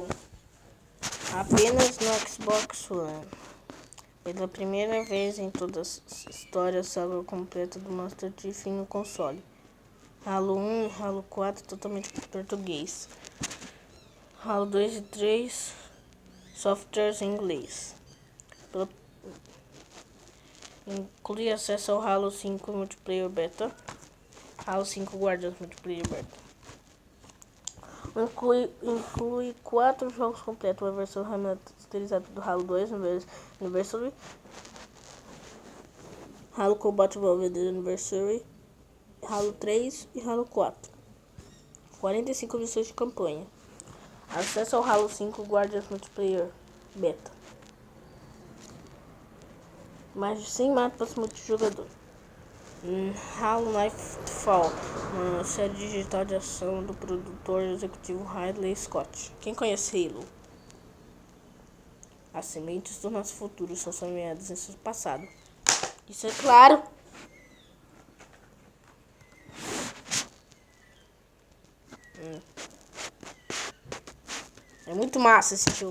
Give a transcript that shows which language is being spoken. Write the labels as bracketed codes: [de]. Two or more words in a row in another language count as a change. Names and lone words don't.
[pt] Apenas no Xbox One. Pela primeira vez em toda a história, a saga completa do Master Chief em um console. Halo 1 e Halo 4 totalmente em português. Halo 2 e 3 softwares em inglês. Inclui acesso ao Halo 5 Multiplayer Beta. Halo 5 Guardians Multiplayer Beta. Inclui 4 jogos completos, uma versão remasterizada do Halo 2 Anniversary, Halo Combat Evolved Anniversary, Halo 3 e Halo 4. 45 missões de campanha. Acesso ao Halo 5 Guardians Multiplayer Beta. Mais de 100 mapas multijogador. Halo Nightfall, uma série digital de ação do produtor executivo Ridley Scott. Quem conhece Halo? As sementes do nosso futuro são semeadas em seu passado. Isso é claro. É muito massa esse jogo.